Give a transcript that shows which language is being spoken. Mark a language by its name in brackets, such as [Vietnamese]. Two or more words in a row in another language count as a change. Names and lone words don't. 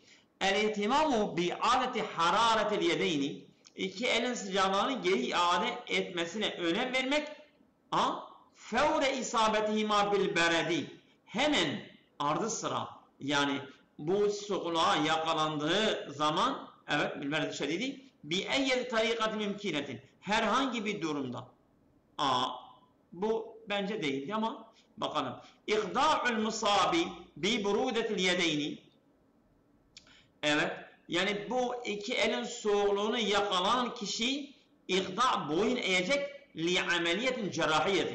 [Arabic] الاهتمام بإعادة حرارة اليدين, [Turkish] iki elin sıcaklığını geri iade etmesine önem vermek, [Arabic] فور إصابتهما بالبرد, [Turkish] hemen ardı sıra, yani bu soğukluğa yakalandığı zaman, evet, [Arabic] بالبرد الشديد, بِاَيَّ طَرِيقَةٍ مُمْكِنَةٍ. [Turkish] Herhangi bir durumda. Bu bence değildi ama bakalım. [Arabic] إخضاع المصاب ببرودة اليدين. [Turkish] Evet. Yani bu iki elin soğukluğunu yakalanan kişi ihda boyun eğecek [Arabic] لعملية جراحية.